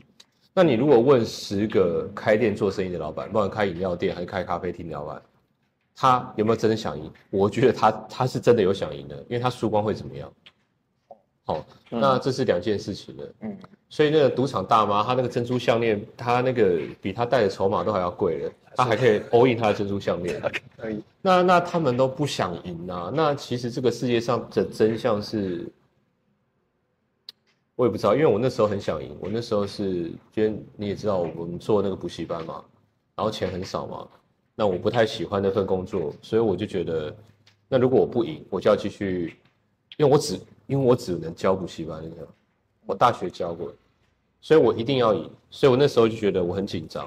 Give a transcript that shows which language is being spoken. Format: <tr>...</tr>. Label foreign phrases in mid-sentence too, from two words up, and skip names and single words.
<zh>那你如果問10個開店做生意的老闆，不管開飲料店還是開咖啡廳的老闆，他有沒有真的想贏？我覺得他是真的有想贏的，因為他輸光會怎麼樣？好，那這是2件事情的。所以那個賭場大媽，她那個珍珠項鏈，她那個比她帶的籌碼都還要貴了，她還可以</zh> <en>all in</en> <zh>她的珍珠項鏈。可以。那他們都不想贏啊。那其實這個世界上的真相是，我也不知道，因為我那時候很想贏。我那時候是，因為你也知道，我們做那個補習班嘛，然後錢很少嘛，那我不太喜歡那份工作，所以我就覺得，那如果我不贏，我就要繼續，因為我只能教補習班，你知道。我大學教過，所以我一定要贏，所以我那時候就覺得我很緊張。</zh>